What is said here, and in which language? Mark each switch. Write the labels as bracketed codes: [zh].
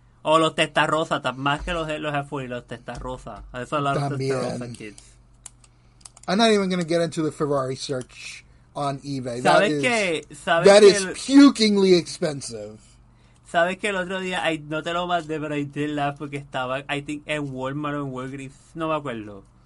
[es] O los testarrosas, más que los F1 los testarrosas. [en] There's a lot of testarrosa kids. I'm not even going to get into the Ferrari search on eBay. That is pukingly expensive. [es] ¿Sabes que el otro día, no te lo mandé, pero I did laugh porque estaba, I think, en Walmart o en Walgreens, no me acuerdo.